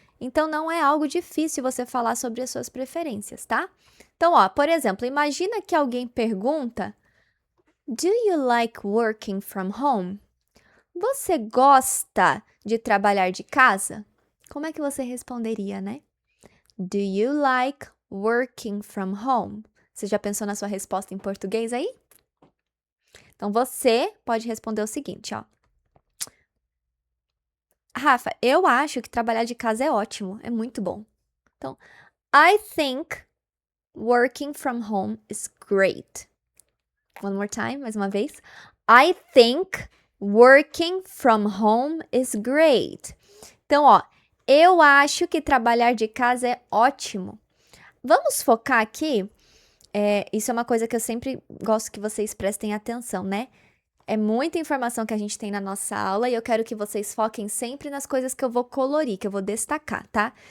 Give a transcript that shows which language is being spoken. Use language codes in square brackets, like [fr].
[pt] Então, não é algo difícil você falar sobre as suas preferências, tá? Então, ó, por exemplo, imagina que alguém pergunta: [en] Do you like working from home? [pt] Você gosta de trabalhar de casa? Como é que você responderia, né? [en] Do you like working from home? [pt] Você já pensou na sua resposta em português aí? Então, você pode responder o seguinte, ó. Rafa, eu acho que trabalhar de casa é ótimo, é muito bom. [en] Então, I think working from home is great. One more time, [pt] mais uma vez. [en] I think working from home is great. [pt] Então, ó, Eu acho que trabalhar de casa é ótimo. Vamos focar aqui. Isso é uma coisa que eu sempre gosto que vocês prestem atenção, né? É muita informação que a gente tem na nossa aula e eu quero que vocês foquem sempre nas coisas que eu vou colorir, que eu vou destacar, tá?